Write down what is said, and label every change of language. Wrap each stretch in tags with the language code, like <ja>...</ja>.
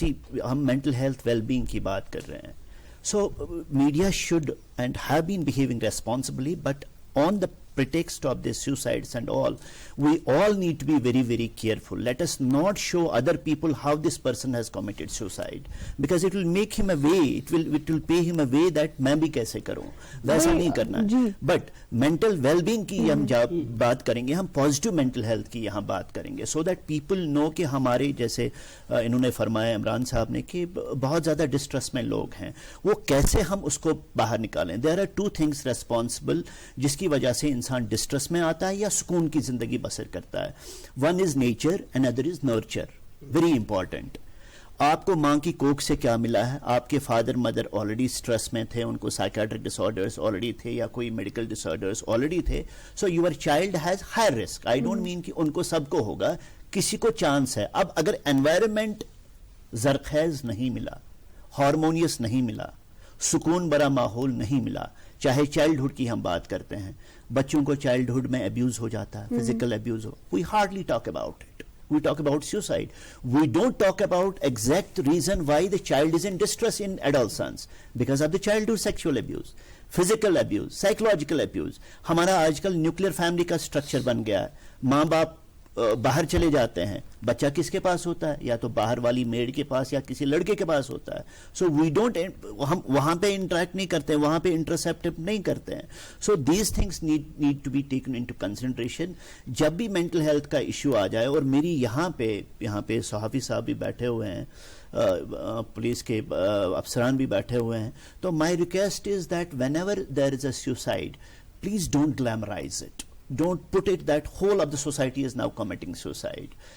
<ur>See, ہم mental health well-being کی بات کر رہے ہیں.</ur> <en>So media should and have been behaving responsibly, but on the pretext of these suicides and all, we all need to be very, very careful. Let us not show other people how this person has committed suicide, because it will make him a way, it will pay him a way that</en> <ur>میں بھی کیسے کروں, ویسا نہیں کرنا. But mental well-being کی ہم بات کریں گے, ہم positive mental health کی یہاں بات کریں گے,</ur> <en>so that people know</en> <ur>کہ ہمارے جیسے انہوں نے فرمایا عمران صاحب نے کہ بہت زیادہ ڈسٹریس میں لوگ ہیں, وہ کیسے ہم اس کو باہر نکالیں.</ur> <en>There are two things responsible</en> <ur>جس کی وجہ سے انسان ڈسٹریس میں آتا ہے یا سکون کی زندگی بسر کرتا ہے.</ur> <en>One is nature and other is nurture. Very important.</en> <ur>آپ کو ماں کی کوکھ سے کیا ملا ہے؟ آپ کے فادر مدر آلریڈی اسٹریس میں تھے, ان کو سائیکیٹرک ڈس آرڈرز آلریڈی تھے یا کوئی میڈیکل ڈس آرڈرز آلریڈی تھے.</ur> <en>So your child has high risk. I don't mean</en> <ur>کہ ان کو سب کو ہوگا, کسی کو چانس ہے. اب اگر انوائرمنٹ زرخیز نہیں ملا, ہارمونیس نہیں ملا, سکون برا ماحول نہیں ملا, چاہے چائلڈہڈ کی ہم بات کرتے ہیں, بچوں کو چائلڈہڈ میں ابیوز ہو جاتا ہے, physical abuse ہو,</ur> <en>We hardly talk about it. We talk about suicide. We don't talk about exact reason why the child is in distress in adolescence, because of the childhood sexual abuse, physical abuse, psychological abuse.</en> <ur>ہمارا آج کل nuclear family کا structure بن گیا ہے. ماں باپ باہر چلے جاتے ہیں, بچہ کس کے پاس ہوتا ہے؟ یا تو باہر والی میڈ کے پاس یا کسی لڑکے کے پاس ہوتا ہے. سو وی ڈونٹ, ہم وہاں پہ انٹریکٹ نہیں کرتے, وہاں پہ انٹرسیپٹو نہیں کرتے ہیں.</ur> <en>So these things need to be taken into consideration.</en> <ur>جب بھی مینٹل ہیلتھ کا ایشو آ جائے, اور میری یہاں پہ صحافی صاحب بھی بیٹھے ہوئے ہیں, پولیس کے افسران بھی بیٹھے ہوئے ہیں, تو</ur> <en>My request is that whenever there is a suicide, please don't glamorise it. Don't put it that whole of the society is now committing suicide.</en>